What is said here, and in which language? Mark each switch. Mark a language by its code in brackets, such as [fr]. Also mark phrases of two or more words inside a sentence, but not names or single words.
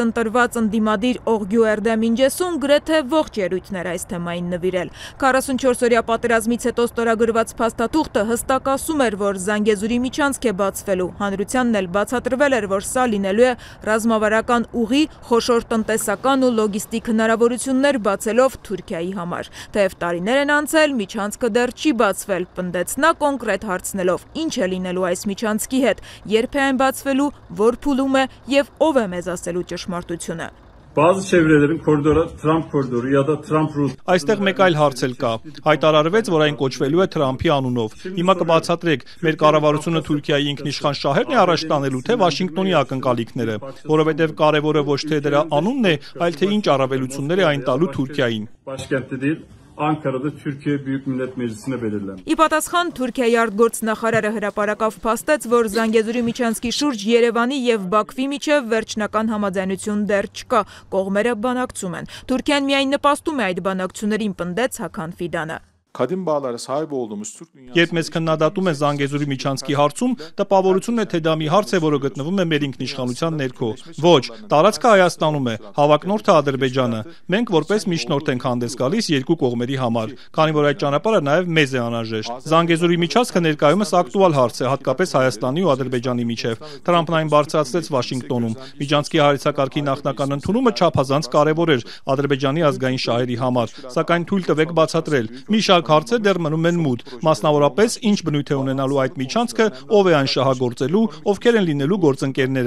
[hy] ընտրված ընդդիմադիր Օղգյու Էրդեմ Ինջեսուն գրեթե ողջ ելույթներ այս թեմային նվիրել։ 44-օրյա պատերազմից հետո ստորագրված փաստաթուղթը հստակ ասում էր, որ Զանգեզուրի միջանցք է բացվելու։ Հանրությանն էլ բացատրվել էր, որ սա լինելու է ռազմավարական ուղի, խոշոր տնտեսական ու լոգիստիկ հնարավորություններ բացելով Թուրքիայի համար։ Թեև տարիներ են անցել, միջանցքը դեռ չի բացվել, պնդեց նա կոնկրետ հարցնելով. ինչ է լինելու այս միջանցքի հետ, երբ է այն բացվելու, որ փուլում է եւ ով է մեզ ասելու ճշմարտությունը։ [tr] Bazı çevrelerin koridora Trump koridoru ya da Trump route. [hy] Այստեղ մեկ այլ հարց էլ կա։ Հայտարարվեց, որ այն կոչվելու է Թրամփի անունով։ Հիմա կբացատրեք, մեր կառավարությունը Թուրքիայի ինքնիշխան շահերն է առաջ տանելու, թե Վաշինգտոնի ակնկալիքները, որովհետև կարևորը ոչ թե դրա անունն է, այլ թե ինչ առավելություններ է այն տալու Թուրքիային։ [tr] Başkentte değil. Ankara'da Türkiye Büyük Millet Meclisi'ne belirlenmiş. [hy] Ի պատասխան Թուրքիայի արտգործնախարարը հրապարակավ փաստեց, որ Զանգեզուրի միջանցքի շուրջ Երևանի եւ Բաքվի միջև վերջնական համաձայնություն դեռ չկա, կողմերը բանակցում են։ Թուրքիան միայն նպաստում է այդ բանակցություններին, պնդեց Հական Ֆիդանը։ [tr] Kadim bağlara sahip olduğumuz Türk dünyası [hy] Երբ մեզ քննադատում են Զանգեզուրի միջանցքի հարցում, տպավորությունն է, թե դա մի հարց է, որը գտնվում է մեր ինքնիշխանության ներքո։ Ոչ, տարածքը Հայաստանում է, հավակնորդը Ադրբեջանը։ Մենք որպես միջնորդ ենք հանդես գալիս երկու կողմերի համար, քանի որ այդ ճանապարհը նաև մեզ է անհրաժեշտ։ Զանգեզուրի միջանցքը ներկայումս ակտուալ հարց է, հատկապես Հայաստանի ու Ադրբեջանի միջև։ Թրամփն այն բարձրացրեց Վաշինգտոնում։ Միջանցքի հարցակարգի նախնական ընդունումը չափազանց կարևոր էր Ադրբեջանի ազգային շահերի համար, սակայն թույլ տվեք բացատրել։ Մի շարք Որոշակ հարցեր դեռ մնում են մութ, մասնավորապես ինչ բնույթ է ունենալու այդ միջանցքը, ով է այն շահագործելու, ովքեր են լինելու գործընկերները։